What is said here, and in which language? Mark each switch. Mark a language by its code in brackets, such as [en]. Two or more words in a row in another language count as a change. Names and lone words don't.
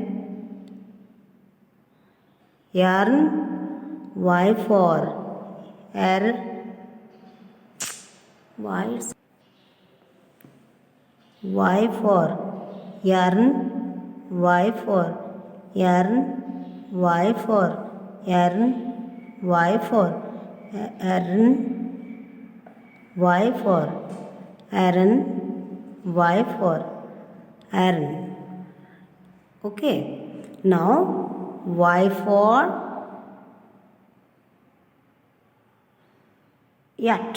[en] Yarn. Y for air. Y for yarn. Y for yarn. Y for yarn. Y for Aaron. Y for Aaron. Y for Aaron. Okay, now Y for yacht.